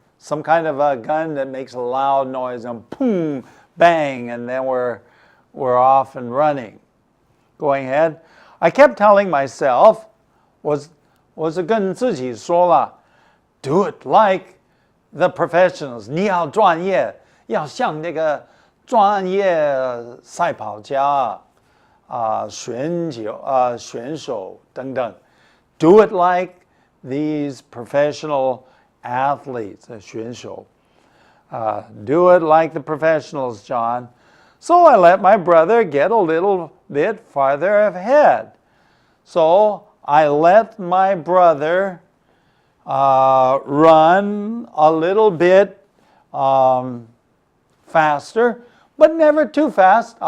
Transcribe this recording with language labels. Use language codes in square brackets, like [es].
[en] Some kind of a gun that makes a loud noise and boom, bang, and then we're off and running. Going ahead. I kept telling myself, was [zh] 跟自己说了, [en] do it like the professionals. [zh] 你要专业, 要像那个专业赛跑家, 选手等等. [en] Do it like these professional athletes, [zh] 选手. [en] Do it like the professionals, John. So I let my brother get a little bit farther ahead. So I let my brother run a little bit faster, but never too fast.